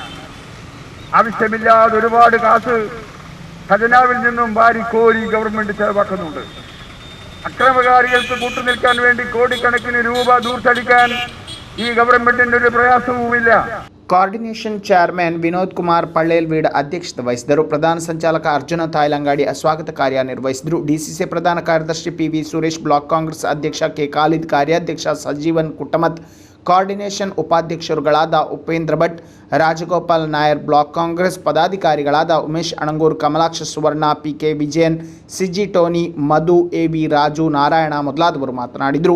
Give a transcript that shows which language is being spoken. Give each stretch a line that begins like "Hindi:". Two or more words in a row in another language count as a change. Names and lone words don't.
Malayalam: ആവശ്യമില്ലാതെ ഒരുപാട് കാശ് ഖജനാവിൽ നിന്നും വാരിക്കോരി ഗവൺമെന്റ് ചെലവാക്കുന്നുണ്ട്. അക്രമകാരികൾക്ക് കൂട്ടുനിൽക്കാൻ വേണ്ടി കോടിക്കണക്കിന് രൂപ ദൂർത്തടിക്കാൻ ഈ ഗവൺമെന്റിന്റെ ഒരു പ്രയാസവുമില്ല.
Kannada: ಕೋಆರ್ಡಿನೇಷನ್ ಚೇರ್ಮನ್ ವಿನೋದ್ ಕುಮಾರ್ ಪಳ್ಳೇಲ್ವೀಡ್ ಅಧ್ಯಕ್ಷತೆ ವಹಿಸಿದರು. ಪ್ರಧಾನ ಸಂಚಾಲಕ ಅರ್ಜುನ ತಾಯ್ಲಂಗಾಡಿ ಸ್ವಾಗತ ಕಾರ್ಯ ನಿರ್ವಹಿಸಿದರು. DCC ಪ್ರಧಾನ ಕಾರ್ಯದರ್ಶಿ PV ಸುರೇಶ್, ಬ್ಲಾಕ್ ಕಾಂಗ್ರೆಸ್ ಅಧ್ಯಕ್ಷ K ಖಾಲಿದ್, ಕಾರ್ಯಾಧ್ಯಕ್ಷ ಸಜೀವನ್ ಕುಟ್ಟಮತ್, ಕೋಆರ್ಡಿನೇಷನ್ ಉಪಾಧ್ಯಕ್ಷರುಗಳಾದ ಉಪೇಂದ್ರ ಭಟ್, ರಾಜಗೋಪಾಲ್ ನಾಯರ್, ಬ್ಲಾಕ್ ಕಾಂಗ್ರೆಸ್ ಪದಾಧಿಕಾರಿಗಳಾದ ಉಮೇಶ್ ಅಣಂಗೂರ್, ಕಮಲಾಕ್ಷ ಸುವರ್ಣ, PK ವಿಜಯನ್, ಸಿಜಿ ಟೋನಿ, ಮಧು, AB ರಾಜು, ನಾರಾಯಣ ಮೊದಲಾದವರು ಮಾತನಾಡಿದರು.